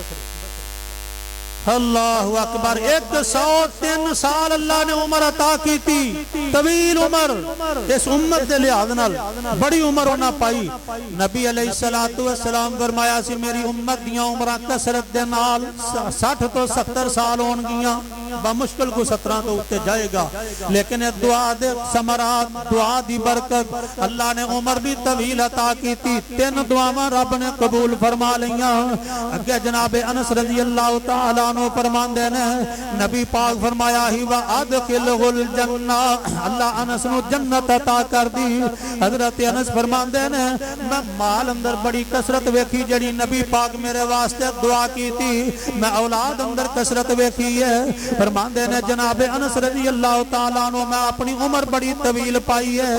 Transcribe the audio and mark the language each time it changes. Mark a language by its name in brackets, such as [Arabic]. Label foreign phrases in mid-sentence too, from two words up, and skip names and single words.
[Arabic] اللہ اکبر. [Urdu] 103 سال اللہ نے عمر عطا کی تھی. [Punjabi] طویل عمر اس امت دے لحاظ نال بڑی عمر ہونا پائی. نبی علیہ السلام فرمایا سی میری امت دیاں عمراں کثرت دے نال 60 تو 70 سال ہون گیاں بمشکل کو 17 تو اٹھتے جائے گا. [Urdu] لیکن [Punjabi] دعا دے ثمرات دعا دی برکت [Urdu] اللہ نے عمر بھی طویل عطا کی تھی. [Punjabi] 3 دعاواں رب نے قبول فرما لیاں. اگے جناب انس [Arabic] رضی اللہ تعالی عنہ [Punjabi] فرماندے نے نبی پاک فرمایا ہی [Arabic] وَأَدْخِلْهُ الْجَنَّةِ [Punjabi] اللہ انس نو جنت عطا کر دی. حضرت انس فرماندے نے میں مال اندر بڑی کثرت ویکھی جڑی نبی پاک میرے واسطے [Urdu] دعا کی تھی. [Punjabi] میں اولاد اندر کثرت ویکھی ہے. فرماندے نے جناب انس [Arabic] رضی اللہ تعالیٰ عنہ [Punjabi] میں اپنی عمر بڑی طویل پائی ہے.